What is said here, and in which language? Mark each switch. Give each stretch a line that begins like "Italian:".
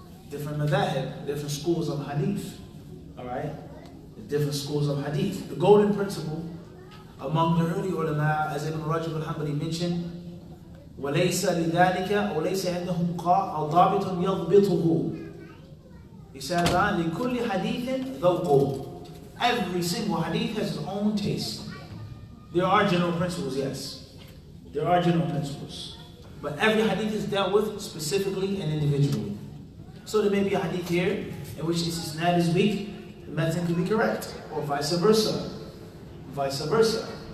English: Different madhahib, different schools of hadith. Alright? Different schools of hadith. The golden principle among the early ulama, as Ibn Rajab al-Hanbali mentioned,
Arabic: وَلَيْسَ لِذَلِكَ وَلَيْسَ عِنْدَهُمْ أَوْ ضَابِطٌ يَضْبِطُهُ.
English: He says,
Arabic: لِكُلِّ حَدِيثٍ ذَوْقُهُ.
English: Every single hadith has its own taste. There are general principles, yes. There are general principles. But every hadith is dealt with specifically and individually. So there may be a hadith here in which this isnad is weak, the method could be correct, or vice versa. Vice versa.